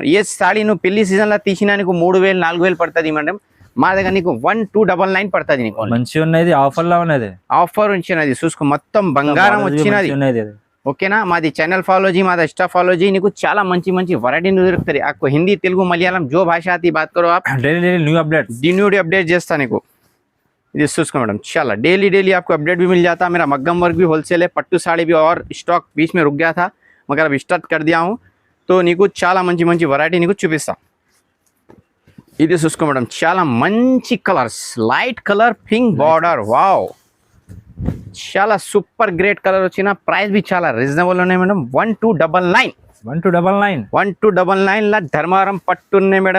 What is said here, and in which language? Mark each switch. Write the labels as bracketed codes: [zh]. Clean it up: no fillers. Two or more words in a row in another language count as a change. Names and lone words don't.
[te] ఏ సాడీ నువ్వు పెళ్లి సీజన్ లో తీసినా నీకు 3000 4000 పడుతుంది మేడం. మా దగ్గర నీకు 1299 పడుతుంది. నీకు మంచిగా ఉన్నది, ఆఫర్ లా ఉన్నది. ఆఫర్ వచ్చినది చూసుకో. మొత్తం బంగారం వచ్చినది. ఓకేనా? మాది ఛానల్ ఫాలో जी, మాది ఇన్స్టా ఫాలో जी. నీకు చాలా మంచి మంచి వరైటీ దొరుకుతాయి. [hi] आपको हिंदी तेलुगु मलयालम जो भाषा आती बात करो आप. [en] daily new update [te] చేస్తా నీకు. ఇది చూసుకో మేడం. [hi] చాలా डेली आपको अपडेट भी मिल जाता. मेरा मग्गम वर्क भी होलसेल है. पट्टू साड़ी भी और स्टॉक बीच में रुक गया था, मगर अब स्टार्ट कर दिया हूँ. [te] तो నీకు చాలా మంచి మంచి వరైటీ నీకు చూపిస్తా. ఇది చూసుకో మేడం. చాలా మంచి కలర్స్, [en] light colour, pink border. [te] వావ్, చాలా [en] super great colour [te] వచ్చిన. ప్రైస్ भी చాలా రీజనబుల్ ఉన్నాయి మేడం. 1299 లా ధర్మారం పట్టు ఉన్నాయి మేడం.